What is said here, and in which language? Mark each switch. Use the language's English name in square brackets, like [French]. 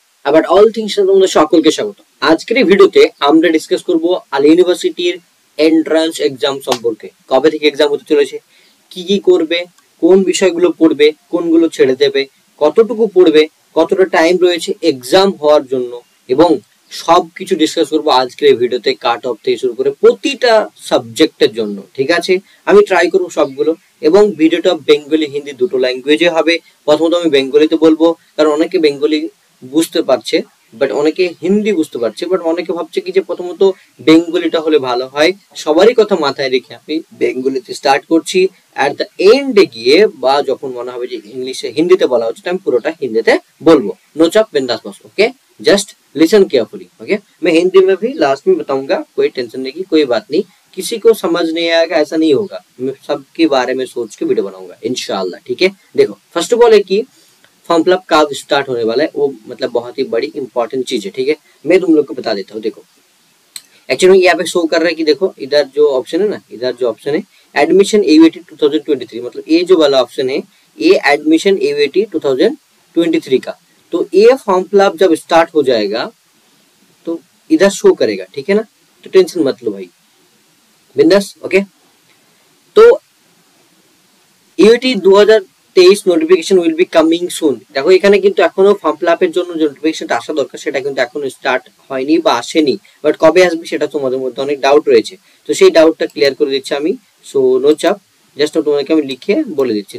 [English] about all things [Bangla] তোমাদের সকলকে স্বাগত। আজকের এই ভিডিওতে আমরা ডিসকাস করব আলী ইউনিভার্সিটির এন্ট্রান্স এক্সাম সম্পর্কে। কবে থেকে এক্সাম হতে চলেছে, কি কি করবে, কোন বিষয়গুলো পড়বে, কোনগুলো ছেড়ে দেবে, কতটুকু পড়বে, কতটা টাইম রয়েছে এক্সাম হওয়ার জন্য, এবং সবকিছু ডিসকাস করব আজকের এই ভিডিওতে, কাট অফ থেকে শুরু করে প্রতিটা সাবজেক্টের জন্য। ঠিক আছে, আমি ট্রাই করব সবগুলো, এবং ভিডিওটা বেঙ্গলি হিন্দি দুটো ল্যাঙ্গুয়েজে হবে। প্রথমত আমি বেঙ্গলিতে বলবো, কারণ অনেকে বেঙ্গলি বুঝতে পারছে বাট অনেকে হিন্দি বুঝতে পারছে, বাট অনেকে ভাবছে কি যে প্রথমত বেঙ্গলিটা হলে ভালো হয়। সবারই কথা মাথায় রেখে আমি বেঙ্গলিতে স্টার্ট করছি। অ্যাট দ্য এন্ডে গিয়ে বা যখন মনে হবে যে इंग्लिशে হিন্দিতে বলা হচ্ছে, আমি পুরোটা হিন্দিতে বলবো। [Hindi] नो चाप बिंदास बस, okay, just listen carefully. Okay, मैं हिंदी में भी लास्ट में बताऊंगा, कोई टेंशन नहीं की, कोई बात नहीं। किसी को समझ नहीं आएगा ऐसा नहीं होगा, मैं सबके बारे में सोच के वीडियो बनाऊंगा इंशाल्लाह। ठीक है, देखो फर्स्ट ऑफ ऑल है कि फॉर्म फिलअप कब स्टार्ट होने वाला है, वो मतलब बहुत ही बड़ी इंपॉर्टेंट चीज है। ठीक है, मैं तुम लोग को बता देता हूँ। देखो एक्चुअली यहाँ पे शो कर रहा है कि देखो इधर जो ऑप्शन है ना, इधर जो ऑप्शन है एडमिशन एयूएटी 2023, मतलब ये जो वाला ऑप्शन है ये एडमिशन एयूएटी 2023 का। तो ये फॉर्म फिलअप जब स्टार्ट हो जाएगा तो इधर शो करेगा। ठीक है ना, तो टेंशन मत लो भाई, बिंदास। ओके, तो [English] AUAT 2023 notification will be coming soon. [Bangla] দেখো এখানে কিন্তু এখনো ফর্ম ফিলআপের জন্য যে নোটিফিকেশনটা আসা দরকার সেটা কিন্তু এখনো স্টার্ট হয়নি বা আসেনি, বাট কবে আসবে সেটা তোমাদের মধ্যে অনেক ডাউট রয়েছে। তো সেই ডাউটটা ক্লিয়ার করে দিচ্ছি আমি। সো নো চাপ, জাস্ট তোমাদেরকে আমি লিখে বলে দিচ্ছি।